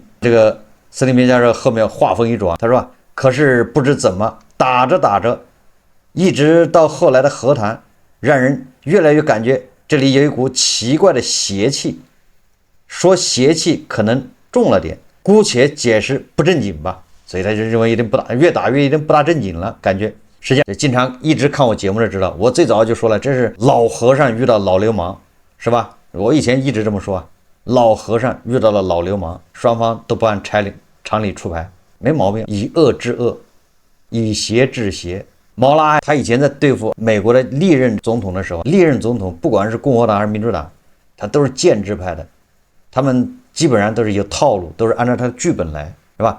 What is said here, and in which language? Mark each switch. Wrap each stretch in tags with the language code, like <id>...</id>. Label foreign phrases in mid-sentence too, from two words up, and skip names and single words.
<zh>這個孫立平教授後面話鋒一轉，他說：“可是不知怎麼打着打着，一直到後來的和談，讓人越來越感覺這裡有一股奇怪的邪氣。說邪氣可能重了點，姑且解釋不正經吧。” 所以他就認為有點不大，越打越有點不大正經了，感覺。實際上經常一直看我節目的知道，我最早就說了，這是老和尚遇到老流氓，是吧？我以前一直這麼說，老和尚遇到了老流氓，雙方都不按常理出牌，沒毛病。以惡制惡，以邪制邪。毛拉他以前在對付美國的歷任總統的時候，歷任總統不管是共和黨還是民主黨，他都是建制派的，他們基本上都是有套路，都是按照他的劇本來，是吧？</zh>